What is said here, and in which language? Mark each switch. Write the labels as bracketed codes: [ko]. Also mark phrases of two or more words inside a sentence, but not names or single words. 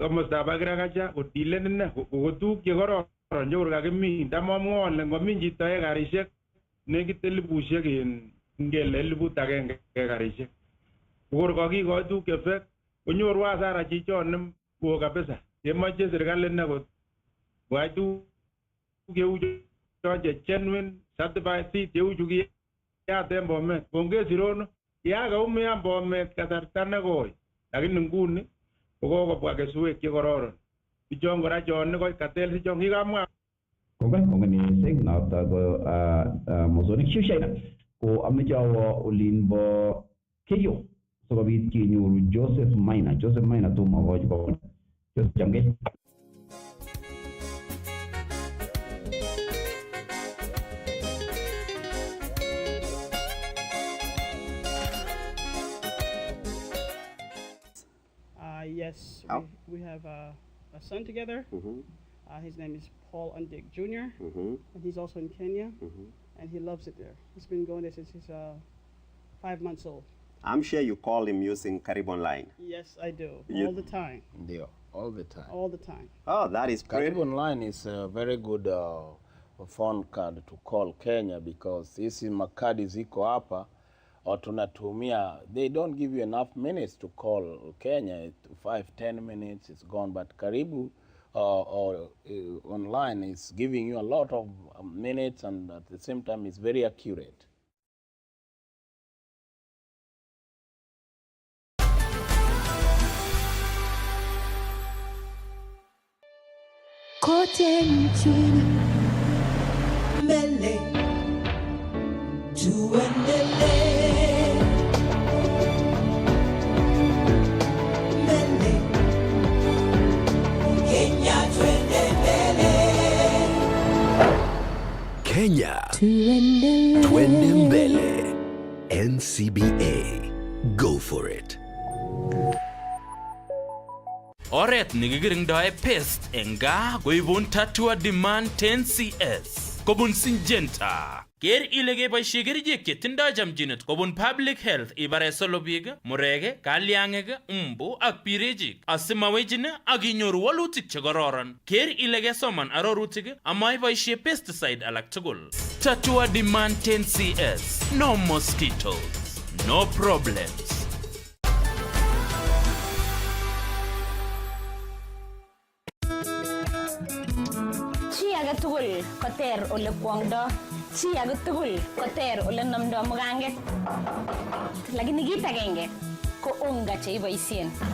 [kln] komostab agriculture kotilen ine koko tuguk chekororon chekor kakimin tamamwoe ole ngomin chito ekarisiek nekit 1000 en ngele 1000 ekarisiek kokor kakikoi tuguk chefek konyoru hasara chichon neoo kabisa kemoche serikali ine koyai tuguk cheu chon che [en] genuine certified seed [kln] cheu chu kiyaten Bomet konge sirono kiyakaumian Bomet kasarta nekoi lakini nguni kokokobwa keswek chekororon bichon kora chon katel sichon kikamwa Kongen mising noto ko mosonik Shushaina ko ameche awo olinbo Keyo sikobit kenyoru Joseph Maina tomo kochi ko Joseph Chamgei. [en] Yes, we have a son together. His name is Paul Undig Jr. And he's also in Kenya, and he loves it there. He's been going there since he's 5 months old. I'm sure you call him using Caribbean line. Yes, I do. All the time. Yeah, all the time. All the time. Oh, that is great. Caribbean line is a very good phone card to call Kenya because [sw] hizi makadi ziko hapa tunatumia, [en] they don't give you enough minutes to call Kenya. 5-10 minutes it's gone, but Karibu online is giving you a lot of minutes, and at the same time it's very accurate. [sw] Kote nchini mbele tuendelee, mbele Kenya tuendelee, Kenya tuendelee, twende mbele. NCBA, [en] go for it. [kln] Oret nekikiringdoe pest eng gaa koibun Tatua Demand 10CS kobun Syngenta. Ker ile keboisie kerichek chetindoi chamchinet kobun [en] public health [kln] ibare solobik, murek, kalyang'ik, mbu ak birechik asimawechin ak inyoru walutik chekororon. Ker ile kesoman arorutik amaiboisie pesticide alak tugul. Tatua Demand 10CS. [en] No mosquitoes, no problems. [kln] Tugul koter ole kwongdo, chi age tugul koter ole namdo muganget. Lakini kit agenge ko unga cheiboisien.